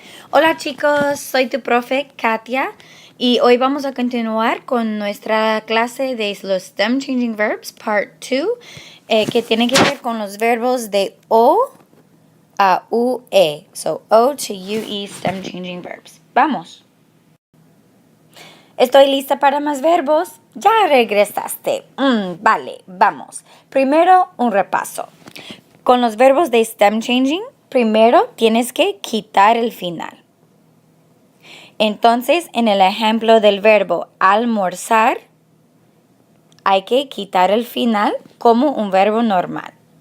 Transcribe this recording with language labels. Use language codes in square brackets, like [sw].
[es] Hola chicos, soy tu profe Katia y hoy vamos a continuar con nuestra clase de los STEM Changing Verbs Part 2 que tiene que ver con los verbos de O a UE. [en] So O to UE STEM Changing Verbs. [es] Vamos. Estoy lista para más verbos. Ya regresaste. Vale, vamos. Primero un repaso. Con los verbos de STEM Changing, primero tienes que quitar el final. Entonces, en el ejemplo del verbo almorzar, hay que quitar el final como un verbo normal.